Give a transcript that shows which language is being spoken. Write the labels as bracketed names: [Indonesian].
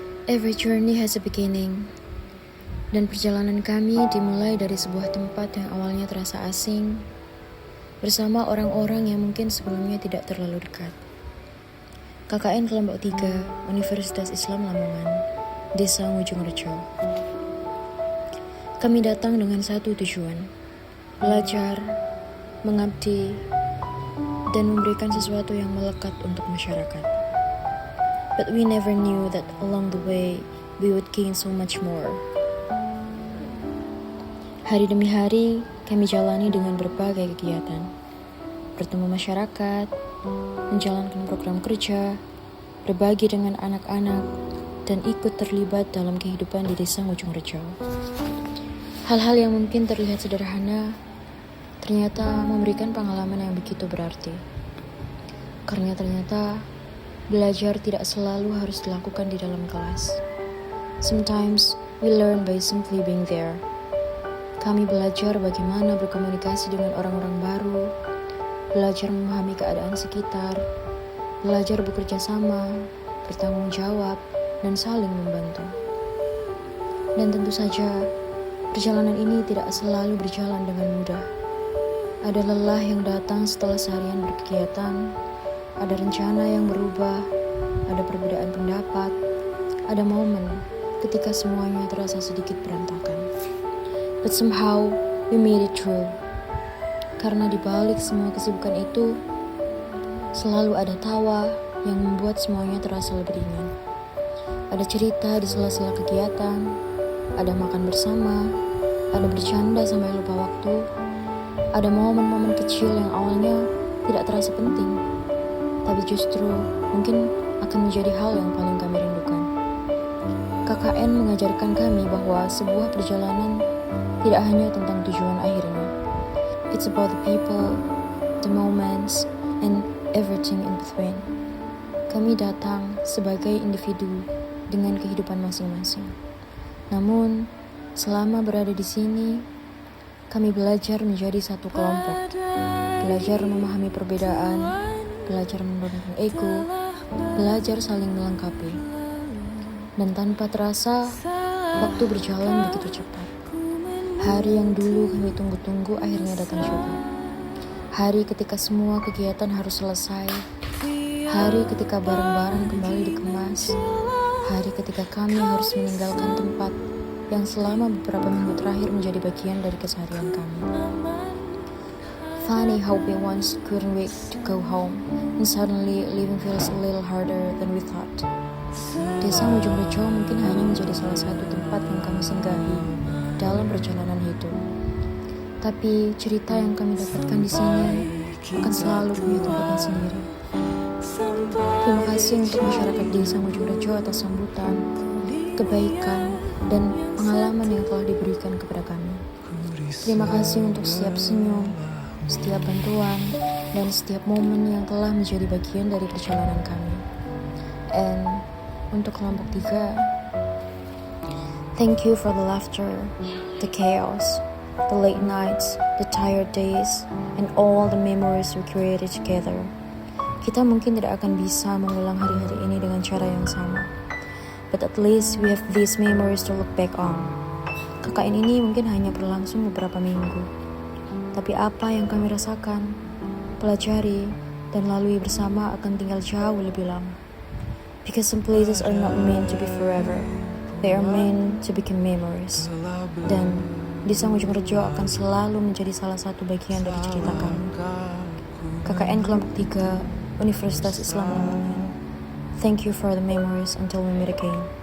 [English] Every journey has a beginning. [Indonesian] Dan perjalanan kami dimulai dari sebuah tempat yang awalnya terasa asing, bersama orang-orang yang mungkin sebelumnya tidak terlalu dekat. KKN Kelompok 3, Universitas Islam Lamongan, Desa Ngujungrejo. Kami datang dengan satu tujuan, belajar, mengabdi, dan memberikan sesuatu yang melekat untuk masyarakat. [English] But we never knew that along the way, we would gain so much more. [Indonesian] Hari demi hari, kami jalani dengan berbagai kegiatan. Bertemu masyarakat, menjalankan program kerja, berbagi dengan anak-anak, dan ikut terlibat dalam kehidupan di Desa Ngujungrejo. Hal-hal yang mungkin terlihat sederhana, ternyata memberikan pengalaman yang begitu berarti. Karena ternyata belajar tidak selalu harus dilakukan di dalam kelas. [English] Sometimes we learn by simply being there. [Indonesian] Kami belajar bagaimana berkomunikasi dengan orang-orang baru, belajar memahami keadaan sekitar, belajar bekerja sama, bertanggung jawab, dan saling membantu. Dan tentu saja, perjalanan ini tidak selalu berjalan dengan mudah. Ada lelah yang datang setelah seharian berkegiatan, ada rencana yang berubah, ada perbedaan pendapat, ada momen ketika semuanya terasa sedikit berantakan. [English] But somehow, we made it through. [Indonesian] Karena di balik semua kesibukan itu, selalu ada tawa yang membuat semuanya terasa lebih ringan. Ada cerita di sela-sela kegiatan, ada makan bersama, ada bercanda sampai lupa waktu, ada momen-momen kecil yang awalnya tidak terasa penting, tapi justru mungkin akan menjadi hal yang paling kami rindukan. KKN mengajarkan kami bahwa sebuah perjalanan tidak hanya tentang tujuan akhirnya. [English] It's about the people, the moments, and everything in between. [Indonesian] Kami datang sebagai individu dengan kehidupan masing-masing. Namun, selama berada di sini, kami belajar menjadi satu kelompok. Belajar memahami perbedaan, belajar menurunkan ego, belajar saling melengkapi. Dan tanpa terasa, waktu berjalan begitu cepat. Hari yang dulu kami tunggu-tunggu akhirnya datang juga. Hari ketika semua kegiatan harus selesai. Hari ketika barang-barang kembali dikemas. Hari ketika kami harus meninggalkan tempat yang selama beberapa minggu terakhir menjadi bagian dari keseharian kami. [English] Funny how we once couldn't wait to go home, and suddenly living feels a little harder than we thought. [Indonesian] Desa Ngujungrejo mungkin hanya menjadi salah satu tempat yang kami singgahi dalam perjalanan hidup. Tapi cerita yang kami dapatkan di sini akan selalu punya tempatnya sendiri. Terima kasih untuk masyarakat Desa Ngujungrejo atas sambutan, kebaikan, dan pengalaman yang telah diberikan kepada kami. Terima kasih untuk setiap senyum, setiap bantuan, dan setiap momen yang telah menjadi bagian dari perjalanan kami. [English] And [Indonesian] untuk kelompok 3, [English] thank you for the laughter, the chaos, the late nights, the tired days, and all the memories we created together. [Indonesian] Kita mungkin tidak akan bisa mengulang hari-hari ini dengan cara yang sama. [English] But at least we have these memories to look back on. [Indonesian] KKN ini mungkin hanya berlangsung beberapa minggu, tapi apa yang kami rasakan, pelajari, dan lalui bersama akan tinggal jauh lebih lama. [English] Because some places are not meant to be forever, they are meant to become memories. [Indonesian] Dan di Sang Ujung Rejo akan selalu menjadi salah satu bagian dari cerita kami. KKN kelompok 3 Universitas Islam Lamongan. [English] Thank you for the memories until we meet again.